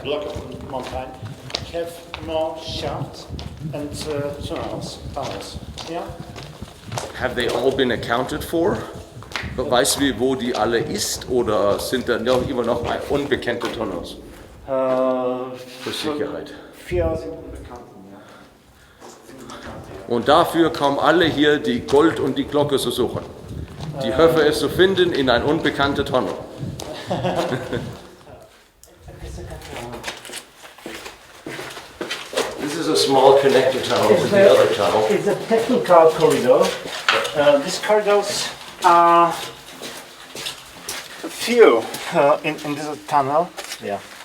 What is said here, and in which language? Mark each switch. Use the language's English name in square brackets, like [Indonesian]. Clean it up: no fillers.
[English] block of mountain, have more shafts and tunnels. Yeah. Have they all been accounted for? [German] Weißt du, wo die alle ist? Oder sind da immer noch unbekannte Tunnels? Für Sicherheit. 4 sind unbekannt, ja. Und dafür kommen alle hier die Gold und die Glocke zu suchen. Die hoffen es zu finden in ein unbekannter Tunnel. [English] This is a small connector tunnel to the other tunnel. It's a technical corridor. These corridors are few in this tunnel. Yeah.